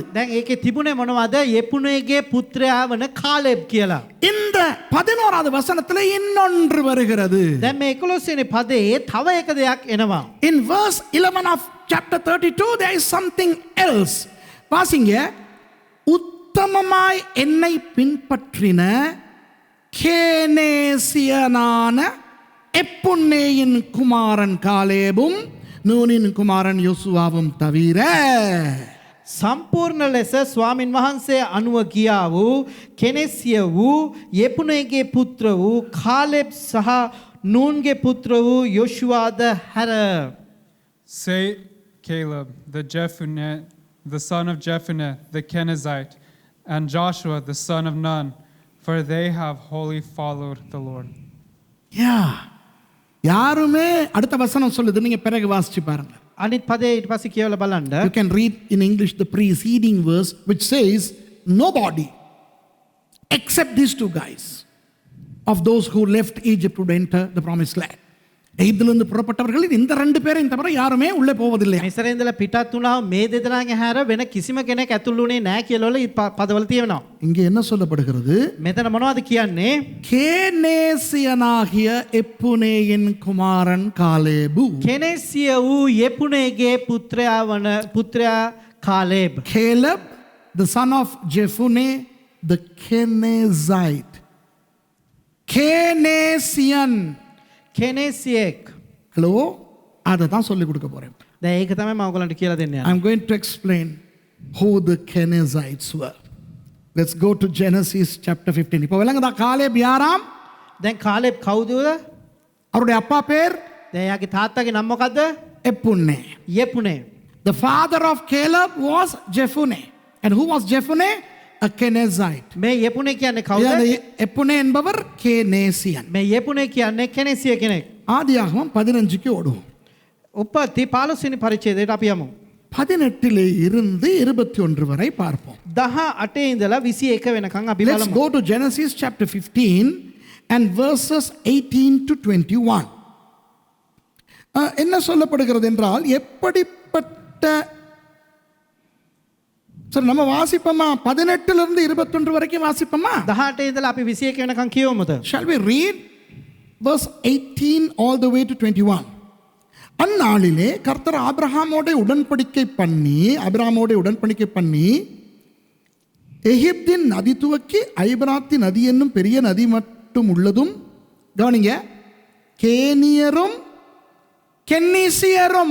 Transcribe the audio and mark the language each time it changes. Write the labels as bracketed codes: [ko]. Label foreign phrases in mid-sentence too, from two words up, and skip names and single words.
[si] දැන් ඒකේ තිබුණේ මොනවද? යෙපුණේගේ පුත්‍රයා වන කාලෙබ් කියලා. [ta] இந்த 11வது வசனத்துல இன்னொன்று வருகிறது. [si] දැන් මේ 11 වෙනි පදේ තව එක දෙයක් එනවා. [en] In verse 11 of chapter 32 there is something else. [ta] வாசிங்க, உத்தமமாய் என்னை பின்பற்றின கேனேசியனான எப்புன்னேயின் குமாரன் காலேபும் நூனின் குமாரன் யோசுவாவும் தவிர [si] සම්පූර්ණ ලෙස ස්වාමින් වහන්සේ අනුව ගියා වූ කෙනෙසිය වූ යෙපුණේගේ පුත්‍ර වූ කාලෙබ් සහ නූන්ගේ පුත්‍ර වූ යොෂුවාද හැර. [en] Say Caleb, the son of Jephunneh, the Kenizzite, and Joshua, the son of Nun, for they have wholly followed the Lord. Yeah. [ta] யாருமே அடுத்த வசனம் சொல்லுது, நீங்க பிறகு வாசிச்சு பாருங்க. [si] අනිත් පදේ ඊට පස්සේ කියවලා බලන්න. [en] You can read in English the preceding verse which says nobody except these two guys of those who left Egypt would enter the promised land. [ta] எகிப்திலிருந்து புறப்பட்டவர்கள் இந்த ரெண்டு பேரையும் தவிர யாருமே உள்ளே போவதில்லை. [si] මිස්රේ ඉඳලා පිටත් වුණා මේ දෙදෙනාගේ හැර වෙන කිසිම කෙනෙක් ඇතුළු වුණේ නැහැ කියලා පදවල තියෙනවා. [ta] இங்கே என்ன சொல்லப்படுகிறது? [si] මෙතන මොනවද කියන්නේ? [ta] கேனேசியனாகிய எப்புனேயின் குமாரன் காலேபு. [si] කෙනෙසිය වූ යෙපුණේගේ පුත්‍රයා කාලෙබ්. [en] Caleb, the son of Jephunneh, the Kenizzite. Kenesian. [si] කෙනෙසියෙක්. [ta] ஹலோ, அதை தான் சொல்லிக் கொடுக்க போறேன். [si] දැන් ඒක තමයි මම ඔයගලන්ට කියලා දෙන්න යන්නේ. [en] I'm going to explain who the Kenizzites were. Let's go to Genesis chapter 15. [ta] இப்போ விளங்குதா காலேப் யாராம்? [si] දැන් කාලෙබ් කවුද? [ta] அவருடைய அப்பா பேர் [si] දැන් යාගේ තාත්තගේ නම මොකද්ද? [ta] எப்புன்னே. [si] යෙපුණේ. [en] The father of Caleb was Jephunneh. And who was Jephunneh? A Kenizzite. [si] මේ යෙපුණේ කියන්නේ කවුද? [ta] எப்புன்னே என்பவர் கேனேசியன். [si] මේ යෙපුණේ කියන්නේ කෙනෙසිය කෙනෙක්. [ta] ஆதியாகமம் 15க்கு ஓடுவோம். [si] උප්පත්ති 15 වෙනි පරිච්ඡේදයට අපි යමු. [ta] 18 இருந்து 21 வரை பார்ப்போம். [si] 18 ඉඳලා 21 වෙනකන් අපි [en] Let's [si] බලමු. [en] go to Genesis chapter 15 and verses 18 to 21. [ta] என்ன சொல்லப்படுகிறது என்றால், எப்படிப்பட்ட சரி நம்ம வாசிப்போமா? 18 இருந்து 21 வரைக்கும் வாசிப்போமா? [si] 18 ඉඳලා අපි 21 වෙනකන් කියවමුද? [en] Shall we read verse 18 all the way to 21? [ta] அந்நாளிலே கர்த்தர் ஆபிரகாமோட உடன்படிக்கை பண்ணி எகிப்தின் நதி துவக்கி ஐபிராத்தி நதி என்னும் பெரிய நதி மட்டும் உள்ளதும், கவனிங்க, கேனியரும் கெனிசியரும்.